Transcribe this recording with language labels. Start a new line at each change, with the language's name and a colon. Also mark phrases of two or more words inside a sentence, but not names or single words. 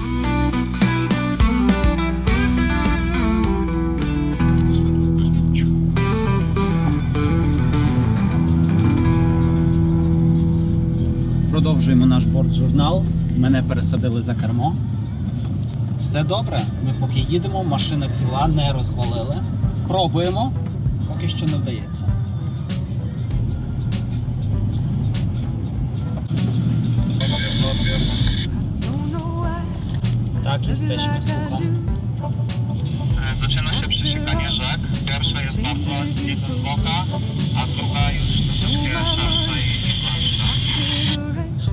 Ukrainian: Продовжуємо наш бортжурнал. Мене пересадили за кермо. Все добре. Ми поки їдемо, машина ціла, не розвалили. Пробуємо. Поки що не вдається.
Polish: Tak, jesteśmy, słucham. Zaczyna się przesikanie rzek. Pierwsza jest bardzo głęboka, a druga już troszeczkę szersza i głębsza.